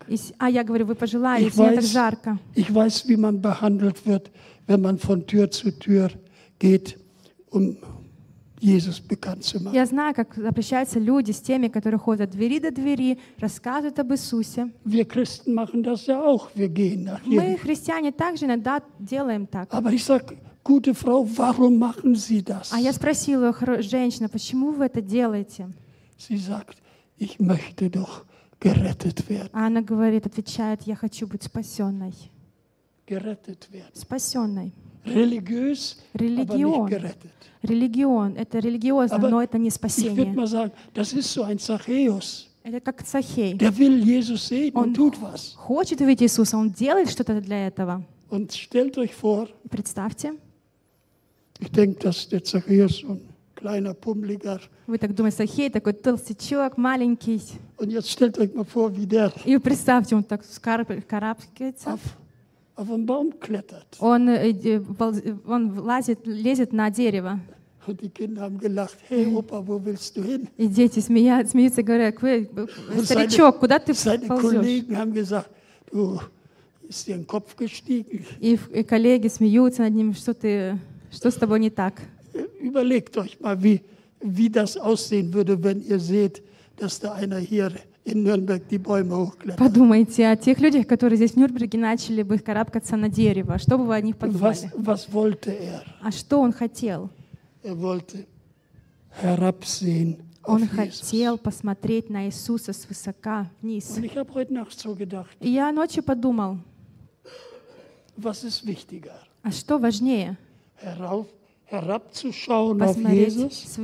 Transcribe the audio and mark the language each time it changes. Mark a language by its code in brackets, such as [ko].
[ru] И, а я говорю, вы пожилая, мне так жарко. [de] Ich weiß, wie man behandelt wird, wenn man von Tür zu Tür geht, um Jesus bekannt zu machen. [ru] Я знаю, как обращаются люди с теми, которые ходят от двери до двери, рассказывают об Иисусе. [de] Wir Christen machen das ja auch. Wir gehen nach Jericho. [ru] Мы, христиане, также иногда делаем так. [de] Aber ich sag, gute Frau, warum machen Sie das? [ru] А я спросила женщину, почему вы это делаете? [de] Sie sagt, ich möchte doch gerettet werden. [ru] Она говорит, отвечает, я хочу быть спасенной. [de] Gerettet werden. [ru] Спасенной. [de] Religiös, Religion. Aber nicht gerettet. [ru] Religion, это религиозно, но это не спасение. [de] Ich würde mal sagen, das ist so ein Zachäus. [ru] Это как Цахей. [de] Der will Jesus sehen und tut was. [ru] Он хочет увидеть Иисуса, он делает что-то для этого. [de] Und stellt euch vor. [ru] Представьте. [de] Ich denke, dass der Zachäus so ein kleiner pummeliger. [ru] Вы так думаете, Цахей такой толстячок, маленький. [de] Und jetzt stellt euch mal vor, wie der. [ru] И представьте, он так карабкается. [de] Auf einen Baum klettert. [ru] Он лазит, лезет на дерево. [de] Und die Kinder haben gelacht. Hey, Opa, wo willst du hin? [ru] И дети смеются, говорят, старичок, куда ты ползёшь? [de] Seine Kollegen haben gesagt, du ist dir ein Kopf gestiegen. [ru] И коллеги смеются над ним, что ты, что с тобой не так? [de] Überlegt euch mal, wie das aussehen würde, wenn ihr seht, dass da einer hier in Nürnberg die Bäume hochklettern. [ru] Подумайте о тех людях, которые здесь в Нюрнберге начали бы карабкаться на дерево. Что бы вы о них подумали? [de] Was wollte er? [ru] А что он хотел? [de] Er wollte herabsehen auf [ru] он хотел Jesus. Посмотреть на Иисуса свысока вниз. [de] Und ich habe heute Nacht so gedacht, [ru] и я ночью подумал, [de] was ist wichtiger? [ru] А что важнее? [de] Herabzuschauen auf Jesus?